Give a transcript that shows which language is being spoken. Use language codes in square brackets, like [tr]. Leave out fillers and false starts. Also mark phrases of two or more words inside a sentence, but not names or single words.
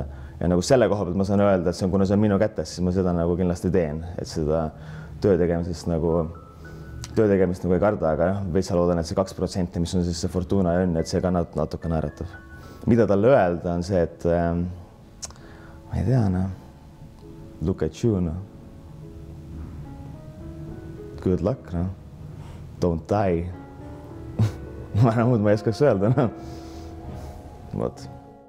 [et] Ja nagu selle koha pealt ma saan öelda, et kuna see on minu kätes, siis ma seda nagu kindlasti teen, et seda töö tegemist nagu ei karda, aga veits loodan, et see 2%, mis on siis see fortuna ja õnn, et see ka natuke naeratab. Mida talle öelda on see, et ma ei tea, [en] look at you, good luck, don't die. [et] Ma muud ma ei oskaks öelda, Vot.